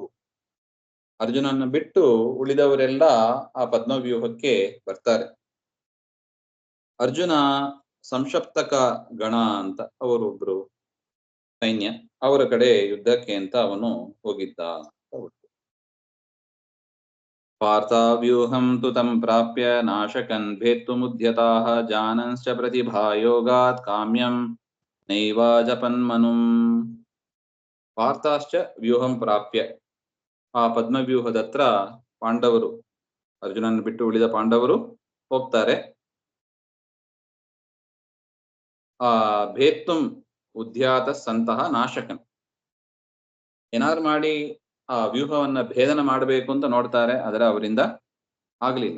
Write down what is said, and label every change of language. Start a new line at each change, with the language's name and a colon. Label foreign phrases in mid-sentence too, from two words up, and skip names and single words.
Kannada: ಅರ್ಜುನನ್ನ ಬಿಟ್ಟು ಉಳಿದವರೆಲ್ಲ ಆ ಪದ್ಮವ್ಯೂಹಕ್ಕೆ ಬರ್ತಾರೆ. ಅರ್ಜುನ ಸಂಶಪ್ತಕ ಗಣ ಅಂತ ಅವರೊಬ್ರು ಸೈನ್ಯ, ಅವರ ಕಡೆ ಯುದ್ಧಕ್ಕೆ ಅಂತ ಅವನು ಹೋಗಿದ್ದ.
Sanskrit: ಪಾರ್ಥವ್ಯೂಹಂ ತು ತಂ ಪ್ರಾಪ್ಯ ನಾಶಕನ್ ಭೇತ್ತುಮುದ್ಯತಾಃ ಜಾನಂಶ್ಚ ಪ್ರತಿಭಾಯೋಗಾತ್ ಕಾಮ್ಯಂ ನೈವ ಜಪನ್ಮನುಂ. ಪಾರ್ಥಾಶ್ಚ ವ್ಯೂಹಂ ಪ್ರಾಪ್ಯ,
Kannada: ಆ ಪದ್ಮವ್ಯೂಹದತ್ರ ಪಾಂಡವರು, ಅರ್ಜುನನ್ ಬಿಟ್ಟು ಉಳಿದ ಪಾಂಡವರು ಹೋಗ್ತಾರೆ. ಆ
Sanskrit: ಭೇತ್ತುಂ ಉದ್ಯಾತ ಸಂತಹ ನಾಶಕನ್,
Kannada: ಏನಾದ್ರು ಮಾಡಿ ಆ ವ್ಯೂಹವನ್ನ ಭೇದನ ಮಾಡಬೇಕು ಅಂತ ನೋಡ್ತಾರೆ, ಆದರೆ ಅವರಿಂದ ಆಗಲಿಲ್ಲ.